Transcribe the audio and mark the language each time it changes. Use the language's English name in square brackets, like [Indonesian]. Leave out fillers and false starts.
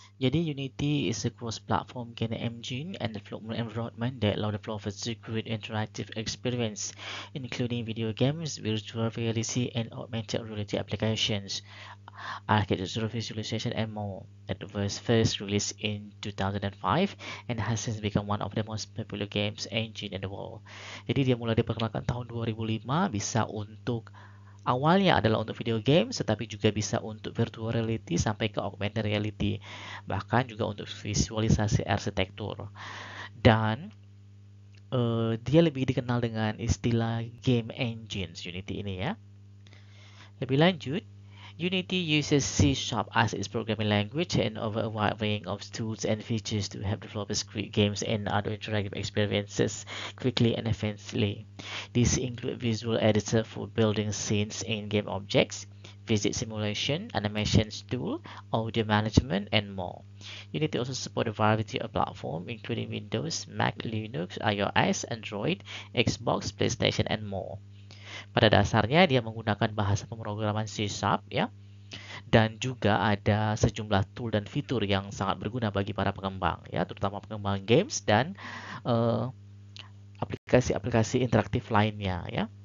[English] Jadi Unity is a cross-platform game engine and development environment that allows developers to create interactive experience, including video games, virtual reality, and augmented reality applications, architectural visualization, and more. It was first released in 2005 and has since become one of the most popular games engine in the world. [Indonesian] Jadi dia mulai diperkenalkan tahun 2005, bisa untuk awalnya adalah untuk video game, tetapi juga bisa untuk virtual reality sampai ke augmented reality, bahkan juga untuk visualisasi arsitektur. Dan dia lebih dikenal dengan istilah game engines Unity ini ya. Lebih lanjut, [English] Unity uses C# as its programming language and offers a wide range of tools and features to help developers create games and other interactive experiences quickly and efficiently. These include visual editor for building scenes and game objects, physics simulation, animations tool, audio management, and more. Unity also supports a variety of platforms including Windows, Mac, Linux, iOS, Android, Xbox, PlayStation, and more. [Indonesian] Pada dasarnya dia menggunakan bahasa pemrograman C# ya, dan juga ada sejumlah tool dan fitur yang sangat berguna bagi para pengembang ya, terutama pengembang games dan aplikasi-aplikasi interaktif lainnya ya.